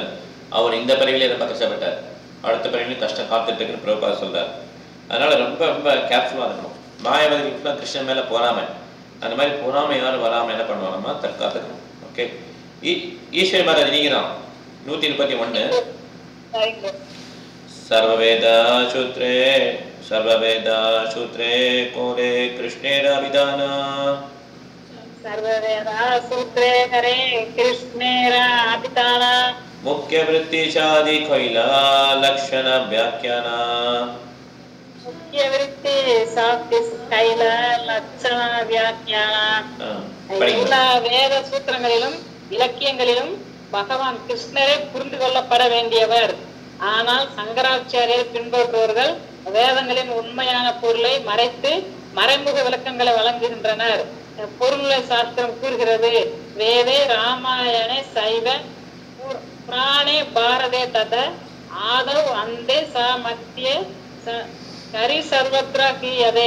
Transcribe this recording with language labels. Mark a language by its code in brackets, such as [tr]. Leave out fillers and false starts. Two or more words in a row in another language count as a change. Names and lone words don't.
[ta] அவர் இந்த பிறவிலே ரொம்ப கஷ்டப்பட்டார், அடுத்த பிறவிலையும் கஷ்டம் காத்துட்டு இருக்குன்னு பிரபுபாத சொல்றார். அதனால ரொம்ப ரொம்ப கேர்ஃபுல்லாக இருக்கணும். மாயாவதிகளுக்குலாம் கிருஷ்ணன் மேலே பொறாமை, அந்த மாதிரி பொறாமை யாரும் வராமல் என்ன பண்ணுவாங்கம்மா தற்காத்துக்கணும். ஓகே, ஈஸ்வரி மாதாஜி நீங்க தான் 131. [bn] সর্ববেদ সূত্রে করে কৃষ্ণের বিধান. সর্ববেদ সূত্রে করে কৃষ্ণের বিধান. মুখ্য বৃত্তি ছাড়ি কৈল লক্ষণা ব্যাখ্যান. মুখ্য বৃত্তি ছাড়ি কৈল লক্ষণা ব্যাখ্যান. [ta] எல்லா வேத சூத்திரங்களிலும் இலக்கியங்களிலும் பகவான் கிருஷ்ணரே புரிந்து கொள்ளப்பட வேண்டியவர். ஆனால் சங்கராச்சாரியர் பின்பற்றுபவர்கள் வேதங்களின் உண்மையான பொருளை மறைத்து மறைமுக விளக்கங்களை வழங்குகின்றனர். பொருளை சாஸ்திரம் கூறுகிறது, [sa] वेदे रामायणे चैव पुराणे भारते तथा आदौ अन्ते च मध्ये हरिः सर्वत्र गीयते.